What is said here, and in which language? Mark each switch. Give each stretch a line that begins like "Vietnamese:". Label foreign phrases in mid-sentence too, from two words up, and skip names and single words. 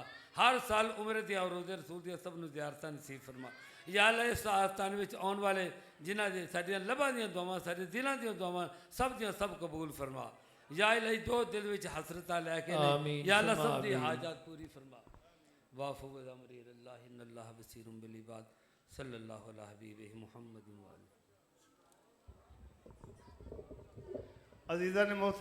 Punjabi: ہر سال عمرے دیاں اور روضۂ رسول دیاں سب نوں زیارتاں نصیب فرما. یا اللہ اس آستان وچ آؤن والے جنہاں دے ساڈیاں لباں دیاں دعاواں، ساڈے دلاں دیاں دعاواں سب دیاں سب قبول فرما. یا الٰہی جو دل وچ حسرتاں لے کے आमीन, یا اللہ سب دی आमीन। حاجت پوری فرما.
Arabic: وأفوض أمري إلى الله إن الله بصير بالعباد صلى الله على حبيبه محمد وآله.
Urdu: عزیزان محترم